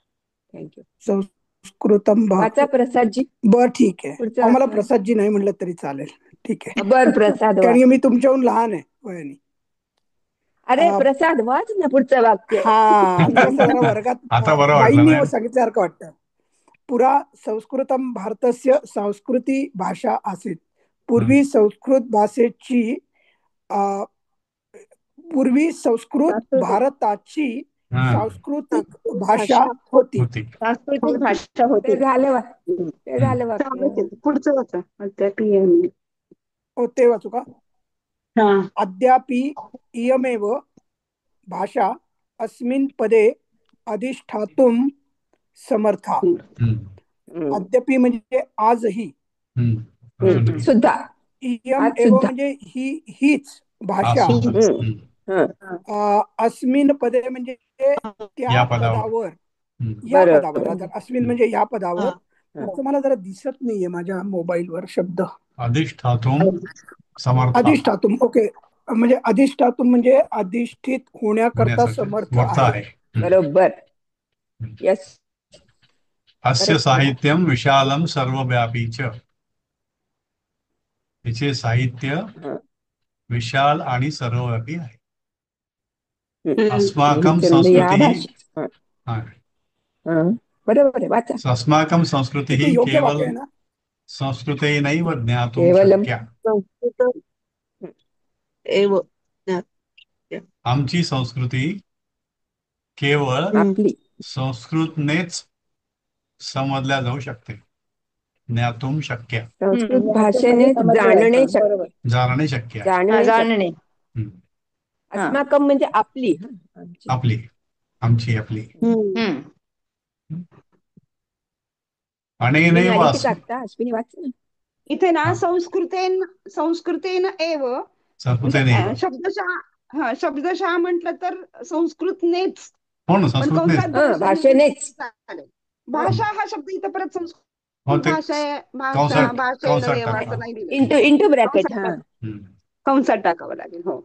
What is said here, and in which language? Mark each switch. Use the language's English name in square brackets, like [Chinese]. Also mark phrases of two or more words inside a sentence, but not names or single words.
[Marathi] संस्कृतम वाचा प्रसादजी. बर, ठीक आहे. आम्हाला प्रसादजी नाही म्हणलं तरी चालेल. ठीक आहे. बर प्रसाद. कारण मी तुमच्याहून लहान आहे वयाने. अरे प्रसाद वाच ना पुढचं वाक्य. वर्गात बाईंनी सांगितल्यासारखं वाटतं. [Sanskrit] पुरा संस्कृतम भारतस्य संस्कृती भाषा आसीत्. [Marathi] पूर्वी संस्कृत भारताची सांस्कृतिक भाषा होती. सांस्कृतिक भाषा होती. ते झालं वाक्य. पुढचं वाचा. ते वाचू का? [Sanskrit] अद्यापि इयमेव भाषा अस्मिन् पदे अधिष्ठातुं समर्था. [Marathi] अद्यापि म्हणजे आजही सुद्धा. [Sanskrit] इयम एव [Marathi] म्हणजे हीच भाषा. [Sanskrit] अस्मिन् पदे [Marathi] म्हणजे त्या पदावर. अस्मिन् म्हणजे या पदावर त्याचं मला जरा दिसत नाहीये माझ्या मोबाईलवर शब्द. [Sanskrit] अधिष्ठातुम समर्थ [Marathi] अधिष्ठातुम, ओके. म्हणजे अधिष्ठातुम म्हणजे अधिष्ठित होण्याकरता होण्यासाठी समर्थ वर्थ आहे. आहे. बरोबर. यस. [Sanskrit] अस्य साहित्यम विशालम सर्वव्यापी च. [Marathi] तिचे साहित्य विशाल आणि सर्वव्यापी आहे. अस्माकं छंद या संस्कृती भाषेत. बरोबर आहे, वाचा. [Sanskrit] अस्माकं संस्कृती [Marathi] ते योग्य केवल वाक्य आहे ना? [Sanskrit] संस्कृतेनैव ज्ञातुं [Marathi] केवलम शक्या. [Sanskrit] संस्कृत एव [Marathi] आमची संस्कृती केवळ आपली संस्कृतनेच समजल्या जाऊ शकते. [Sanskrit] ज्ञातुं शक्य, [Marathi] संस्कृत भाषेने जाणणे शक्य. बरोबर. जाणणे शक्य आहे. जाणणे शक्य. जाणणे. हम्म. अस्माकम म्हणजे आपली. आमची. आपली, आमची, आपली. अनेनैव आली की टाकता अश्विनी, वाच ना. इथे ना [Sanskrit] संस्कृतेन एव [Marathi] संस्कृतेनैव. शब्दशः म्हटलं तर संस्कृतनेच. हो ना, पण संस्कृतनेच. कंसात भाषेनेच. चालेल. भाषा हा शब्द इथं परत हो, संस्कृत ते कंसात असं नाही टाकावं. दिलं. [English] into bracket. [Marathi] कंसात टाकावं लागेल. हो,